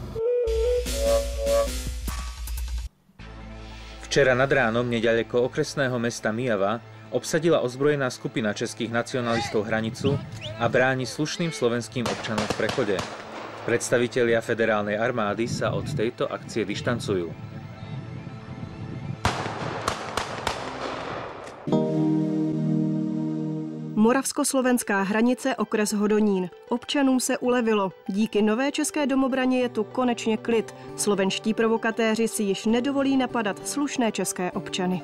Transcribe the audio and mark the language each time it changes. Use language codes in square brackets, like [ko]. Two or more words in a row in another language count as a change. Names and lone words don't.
[sk] Včera nad ránom neďaleko okresného mesta Myjava obsadila ozbrojená skupina českých nacionalistov hranicu a bráni slušným slovenským občanom v prechode. Predstavitelia federálnej armády sa od tejto akcie dištancujú. [cs] Moravsko-slovenská hranice, okres Hodonín. Občanům se ulevilo. Díky nové české domobraně je tu konečně klid. Slovenští provokatéři si již nedovolí napadat slušné české občany.